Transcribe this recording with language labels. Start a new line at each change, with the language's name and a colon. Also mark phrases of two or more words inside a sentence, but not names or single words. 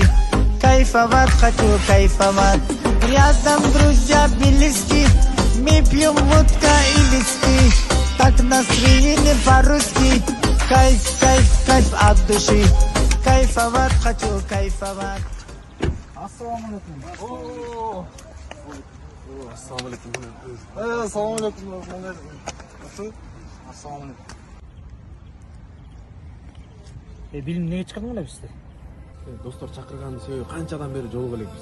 Russian: Кайфовать хочу, кайфовать. Рядом друзья близки, мы пьем водка и виски. Так настроение по-русски. Кайф от души. Кайфовать хочу, кайфовать.
Kyrgyz: Ассалаумалейкум. Ассалаумалейкум. Ассалаумалейкум. Ассалаумалейкум. Билим неге чыгардың эле бизди? Достор чакырганын себеби канчадан бери жолуга элекпиз.